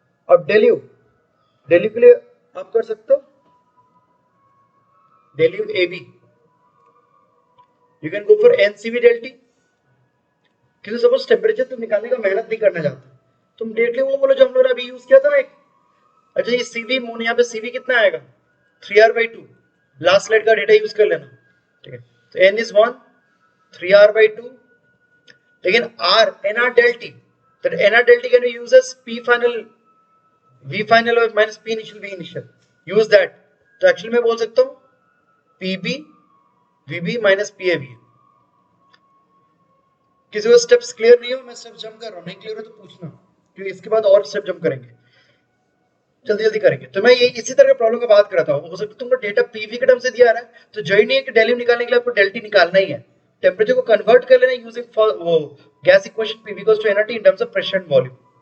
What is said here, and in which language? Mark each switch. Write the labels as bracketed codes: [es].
[hi] अब del you के लिए आप कर सकते हो del you AB, [en] you can go for NCV del T, [hi] क्योंकि सपोज टेम्परेचर तुम निकालने का मेहनत नहीं करना चाहते, तुम डायरेक्टली वो बोलो जो हम लोग ने अभी यूज किया था ना एक, अच्छा ये सीवी मून, यहाँ पे सीवी कितना आएगा 3r/2, लास्ट स्लाइड का डेटा यूज कर लेना, ठीक है। [en] तो n इज 1, 3r/2, लेकिन r nr del t, that nr del t can be used as p final v final और minus p initial v initial, use that। [hi] तो actually मैं बोल सकता हूँ pb vb minus pab। किसी को steps clear नहीं हो, मैं स्टेप जंप कर रहा हूँ, नहीं क्लियर हो तो पूछना, क्योंकि इसके बाद और स्टेप जंप करेंगे, जल्दी जल्दी करेंगे। तो मैं ये इसी तरह के प्रॉब्लम की बात कर रहा था, हो सकता है तुमको डेटा पीवी के टर्म से दिया रहा है, तो जरूरी नहीं है कि डेल्यू निकालने के लिए आपको डेल्टी निकालना ही है, टेम्परेचर को कन्वर्ट कर लेना यूजिंग वो gas equation PV equals to NRT [en] In terms of pressure and volume.